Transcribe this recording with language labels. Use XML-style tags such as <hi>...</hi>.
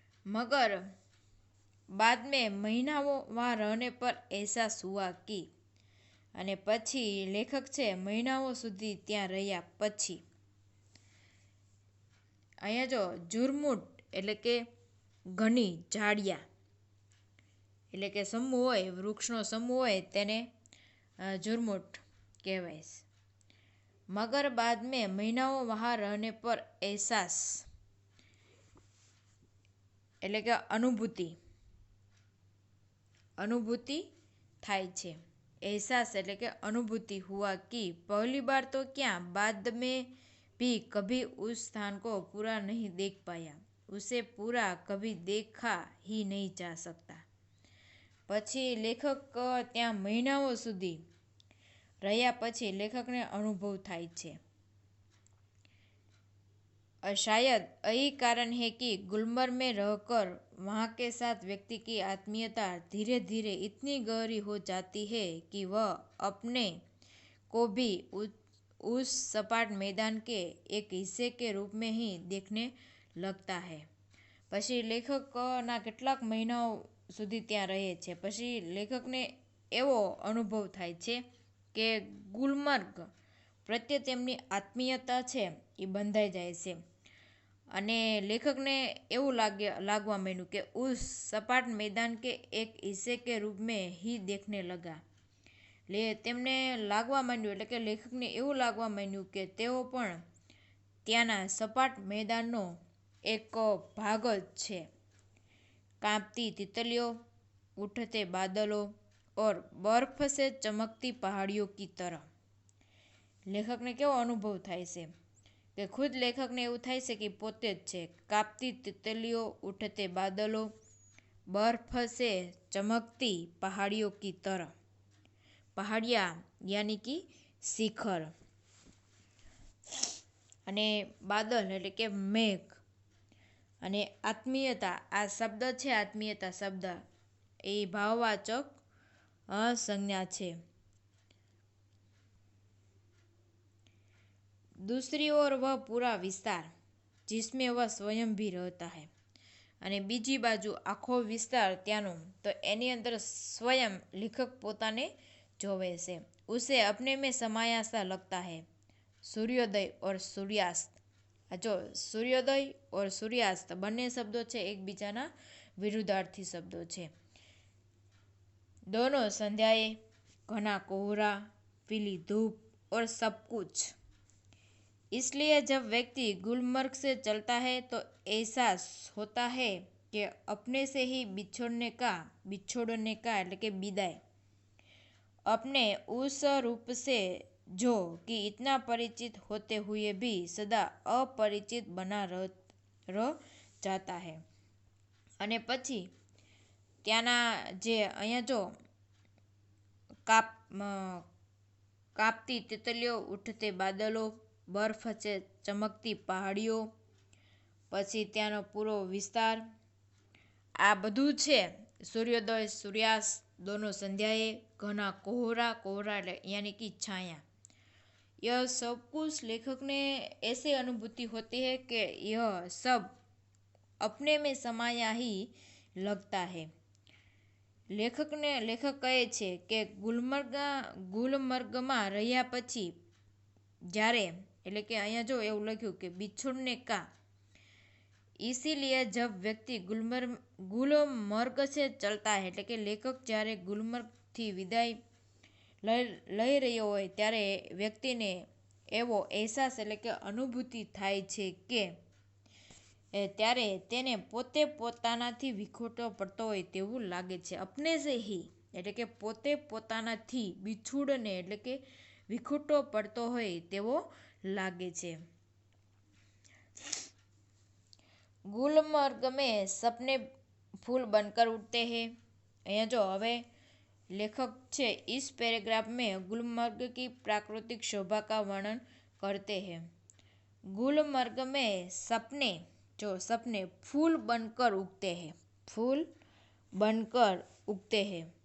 <hi>मगर बाद में महीनाओं वहाँ रहने पर एहसास हुआ कि</hi> <gu>અને પછી લેખક છે મહિનાઓ સુધી ત્યાં રહ્યા પછી અહીંયા જો ઝુરમુટ એટલે કે ઘણી ઝાડિયા એટલે કે સમૂહ હોય, વૃક્ષનો સમૂહ હોય તેને ઝુરમુટ કહેવાય છે।</gu> <hi>મગર બાદ મેં મહિનાઓ વहाँ रहने पर एहसास એટલે કે अनुभूति</hi> <gu>થાય છે।</gu> <hi>एहसास એટલે કે अनुभूति हुआ कि पहली बार तो क्या बाद में भी कभी उस स्थान को पूरा नहीं देख पाया, उसे पूरा कभी देखा ही नहीं जा सकता।</hi> <gu>પછી લેખક ત્યાં મહિનાઓ સુધી રહ્યા પછી લેખકને અનુભવ થાય છે।</gu> <hi>शायद यही कारण है कि गुलमर्ग में रहकर वहाँ के साथ व्यक्ति की आत्मीयता धीरे धीरे इतनी गहरी हो जाती है कि वह अपने को भी उस सपाट मैदान के एक हिस्से के रूप में ही देखने लगता है।</hi> <gu>પછી લેખકના કેટલાક મહિનાઓ સુધી ત્યાં રહે છે પછી લેખકને એવો અનુભવ થાય છે કે ગુલમર્ગ પ્રત્યે તેમની આત્મીયતા છે એ બંધાઈ જાય છે અને લેખકને એવું લાગવા માંડ્યું કે</gu> <hi>ઉસ સપાટ मैदान के एक हिस्से के रूप में ही देखने लगा।</hi> <gu>તેમને લાગવા માંડ્યું એટલે કે લેખકને એવું લાગવા માંડ્યું કે તેઓ પણ ત્યાંના સપાટ મેદાનનો એક ભાગ જ છે।</gu> <hi>कांपती तितलियों, उठते बादलों और बर्फ से चमकती पहाड़ियों की तरह।</hi> <gu>લેખકને કેવો અનુભવ થાય છે કે ખુદ લેખકને એવું થાય છે કે પોતે જ છે।</gu> <hi>કાપતી તિતલીઓ, ઉઠતે બાદલો, બર્ફ से चमकती पहाड़ियों की तरह।</hi> <gu>પહાડિયા યાની કે શિખર અને બાદલ એટલે કે મેઘ અને આત્મીયતા આ શબ્દ છે આત્મીયતા શબ્દ એ ભાવવાચક સંજ્ઞા છે।</gu> <hi>दूसरी ओर वह पूरा विस्तार जिसमें वह स्वयं भी रहता है</hi> <gu>અને બીજી બાજુ આખો વિસ્તાર ત્યાંનો તો એની અંદર સ્વયં લેખક પોતાને જોવે છે।</gu> <hi>उसे अपने में समाया सा लगता है। सूर्योदय और सूर्यास्त जो सूर्योदय और सूर्यास्त</hi> <gu>બંને શબ્દો છે એકબીજાના વિરુદ્ધાર્થી શબ્દો છે।</gu> <hi>दोनों संध्याएं, घना कोहरा, पीली धूप और सब कुछ। इसलिए जब व्यक्ति गुलमर्ग से चलता है तो एहसास होता है कि अपने से ही बिछोड़ने का એટલે કે विदाई, अपने उस रूप से जो कि इतना परिचित होते हुए भी सदा अपरिचित बना रह जाता है।</hi> <gu>અને પછી ત્યાંના જે અહીંયા જો કાપતી તિતલીઓ, ઉઠતે બાદલો, બરફ છે, ચમકતી પહાડીઓ, પછી ત્યાંનો પૂરો વિસ્તાર, આ બધું છે।</gu> <hi>सूर्योदय सूर्यास्त दोनों संध्याएं, घना कोहरा कोहरा यानी कि छाया, यह सब कुछ लेखक ने ऐसे अनुभूति होती है कि यह सब अपने में समाया ही लगता है।</hi> <gu>लेखक કહે છે કે ગુલમર્ગમાં રહ્યા પછી જ્યારે એટલે કે અહીંયા જો એવું લખ્યું કે बिछोड़ने का,</gu> <hi>इसीलिए जब व्यक्ति गुलमर्ग से चलता है</hi> <gu>એટલે કે લેખક જ્યારે ગુલમર્ગ થી વિદાય લઈ રહ્યો હોય ત્યારે વ્યક્તિને એવો અહેસાસ એટલે કે અનુભૂતિ થાય છે કે ત્યારે તેને પોતે પોતાનાથી વિખોટો પડતો હોય તેવું લાગે છે।</gu> <hi>અપને સે હી</hi> <gu>એટલે કે પોતે પોતાનાથી बिछुड़ने એટલે કે વિખોટો પડતો હોય તેવો લાગે છે।</gu> <hi>गुलमर्ग में सपने फूल बनकर उठते हैं।</hi> <gu>અહીંયા જો હવે</gu> <hi>लेखक छे इस पैराग्राफ में गुलमर्ग की प्राकृतिक शोभा का वर्णन करते हैं। गुलमर्ग में सपने फूल बनकर उगते हैं, फूल बनकर उगते हैं।</hi>